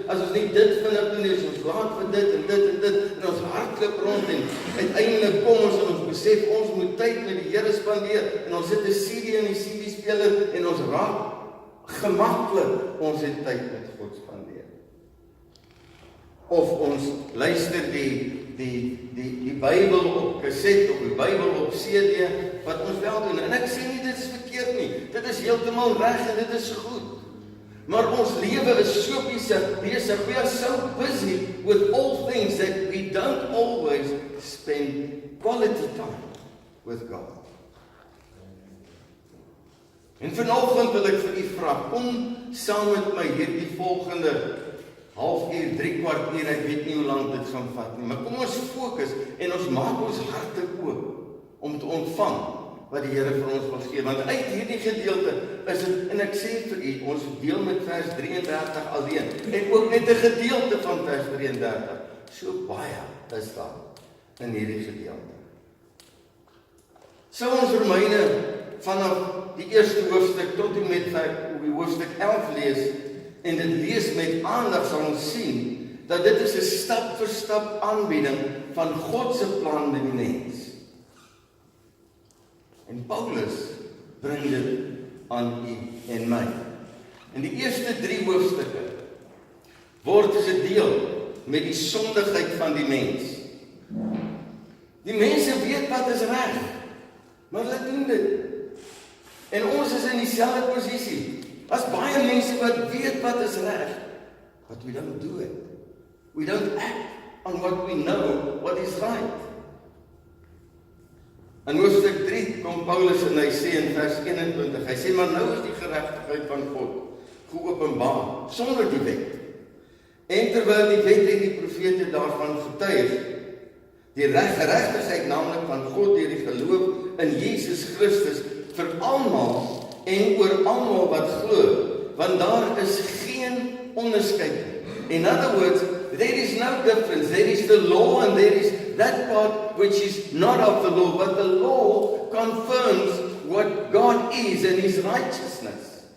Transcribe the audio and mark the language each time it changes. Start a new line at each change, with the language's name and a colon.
Afrikaans: As ons nie dit vinnig doen nie, is ons laat vir dit en dit en ons hardloop rond en uiteindelik kom ons en ons besef ons moet tyd met die Here spandeer en ons sit 'n CD in die CD-speler en ons raak gemaklik ons het tyd met God spandeer. Of ons luister die Bybel op kaset of die Bybel op CD, wat ons wel doen. En ek sê nie dit is verkeerd nie. Dit is heeltemal reg en dit is goed. Maar ons lewe is so besig.
English: We are so busy with all things that we don't always spend quality time with God.
Afrikaans: En vanoggend wil ek vir u vra, kom saam met my hierdie volgende halfuur, 3/4 uur, ek weet nie hoe lank dit gaan vat nie, maar kom ons fokus en ons maak ons harte oop om te ontvang wat die Here vir ons wil gee, want uit hierdie gedeelte is dit, en ek sê vir u, ons deel met vers 33 alleen, en ook net 'n gedeelte van vers 33, so baie is daar in hierdie gedeelte. Sou ons Romeine vanaf die eerste hoofstuk tot en met hoofstuk 11 lees, en dit lees met aandag, sal ons sien, dat dit is 'n stap vir stap aanbieding van God se plan met die mens. En Paulus bring dit aan u en my. In die eerste 3 hoofstukke word gedeel met die sondigheid van die mens. Die mense weet wat is reg, maar hulle doen dit. En ons is in dieselfde posisie. As baie mense wat weet wat is reg,
English: but we don't do it. We don't act on what we know, what is right.
Afrikaans: In hoofstuk 3 kom Paulus en hy sê in vers 21, hy sê, maar nou is die geregtigheid van God geopenbaar, sonder die wet. En terwyl die wet en die profete daarvan getuig, die geregtigheid naamlik van God deur die geloof in Jesus Christus vir almal en oor almal wat glo, want daar is geen onderskeid.
English: In other words, there is no difference. There is the law and there is that part which is not of the law, but the law confirms what God is and his righteousness.